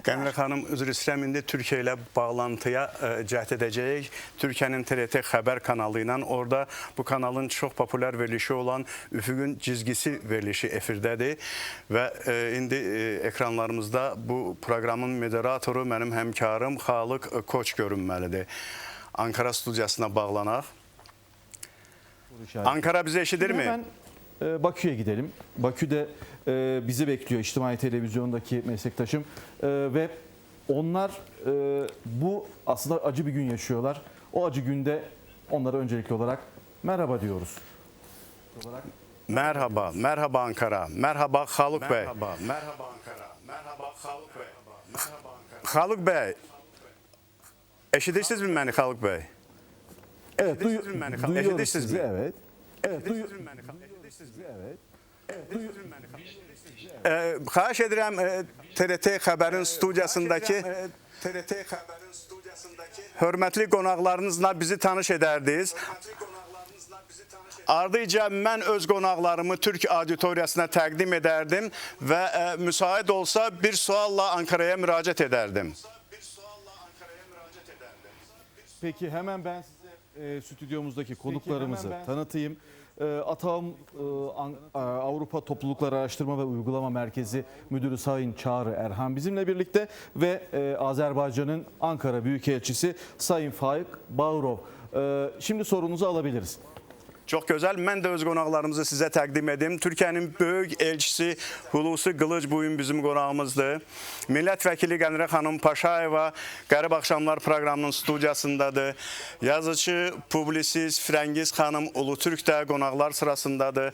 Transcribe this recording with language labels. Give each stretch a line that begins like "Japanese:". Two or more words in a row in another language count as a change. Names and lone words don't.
Azerbaijani: Qəmrə xanım, üzr istəyirəm, indi Türkiyə ilə bağlantıya cəhd edəcəyik. Türkiyənin TRT xəbər kanalı ilə, orada bu kanalın çox populyar verilişi olan Üfüqün Cizgisi verilişi efirdədir və indi ekranlarımızda bu proqramın moderatoru, mənim həmkarım Xalıq Koç görünməlidir. Ankara studiyasına bağlanaq. Ankara bizi eşidirmi?
Turkish: Bakü'ye gidelim. Bakü'de bizi bekliyor İçtimai Televizyon'daki meslektaşım ve onlar bu aslında acı bir gün yaşıyorlar. O acı günde onlara öncelikli olarak merhaba diyoruz.
Azerbaijani: Merhaba, merhaba Ankara, merhaba Haluk Bey. Merhaba Ankara, merhaba Haluk Bey. Haluk Bey, eşidirsiniz mi beni Haluk Bey?
Turkish: Evet,
Azerbaijani: Eşidirsiniz mi beni?
Turkish: duyuyoruz
Azerbaijani: Eşidirsiniz
Turkish: sizi,
Azerbaijani: mi?
Turkish: evet. Evet,
Azerbaijani: Eşidirsiniz mi beni? Eşidirsiniz mi?
Turkish: evet.
Azerbaijani: Xahiş edirəm TRT xəbərin studiyasındakı hörmətli qonaqlarınızla bizi tanış edərdiniz. Ardıca mən öz qonaqlarımı Türk auditoriyasına təqdim edərdim və müsait olsa bir sualla Ankara'ya müraciət edərdim.
Turkish: Peki hemen ben size stüdyomuzdaki konuklarımızı tanıtayım. ATAM Avrupa Toplulukları Araştırma ve Uygulama Merkezi Müdürü Sayın Çağrı Erhan bizimle birlikte ve Azerbaycan'ın Ankara Büyükelçisi Sayın Faik Bağırov. Şimdi sorunuzu alabiliriz.
Azerbaijani: Çox gözəl. Mən də öz qonaqlarımızı sizə təqdim edim. Türkiyənin böyük elçisi Hulusi Qılıc bu gün bizim qonağımızdır. Millət vəkili Qənirə xanım Paşayeva Qərib Axşamlar proqramının studiyasındadır. Yazıcı, publisist Firəngiz xanım Ulutürk də qonaqlar sırasındadır.